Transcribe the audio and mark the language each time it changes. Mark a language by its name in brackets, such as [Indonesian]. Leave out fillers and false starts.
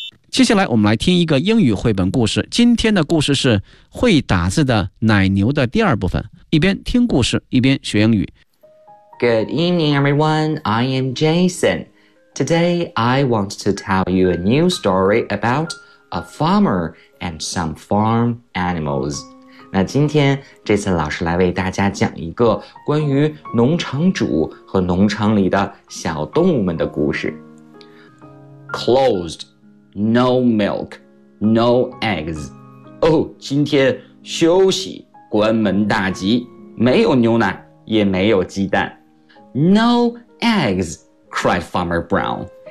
[Chinese] 接下来我们来听一个英语绘本故事。今天的故事是会打字的奶牛的第二部分。一边听故事，一边学英语。 [English] Good evening, everyone. I am Jason. Today, I want to tell you a new story about a farmer. And some farm animals. [Chinese] 那今天这次老师来为大家讲一个关于农场主和农场里的小动物们的故事。 [English] Closed, no milk, no eggs. [Chinese] 哦，今天休息，关门大吉，没有牛奶，也没有鸡蛋。 [English] No eggs, cried Farmer Brown.